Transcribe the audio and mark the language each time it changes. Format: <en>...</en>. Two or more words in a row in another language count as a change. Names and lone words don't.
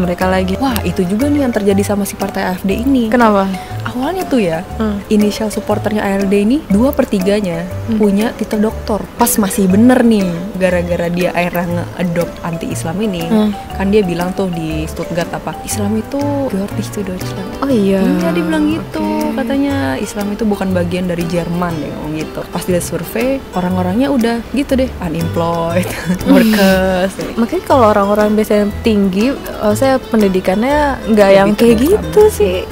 <id>Wah, itu juga nih yang terjadi sama si partai AfD ini. Kenapa? Awalnya tuh ya, inisial supporternya ALD ini 2/3 punya titel doktor. Pas masih bener nih, gara-gara dia akhirnya nge-adopt anti-Islam ini, kan dia bilang tuh di Stuttgart apa, Islam itu</id> <de>gehört nicht zu Deutschland.</de> <id>Oh iya. Iya, dia bilang gitu. Katanya Islam itu bukan bagian dari Jerman deh, ngomong gitu. Pas dia survei, orang-orangnya udah gitu deh,</id> <en>unemployed, workers.</en> <id>Makanya kalau orang-orang biasanya tinggi, saya pendidikannya nggak yang kayak gitu sih.</id>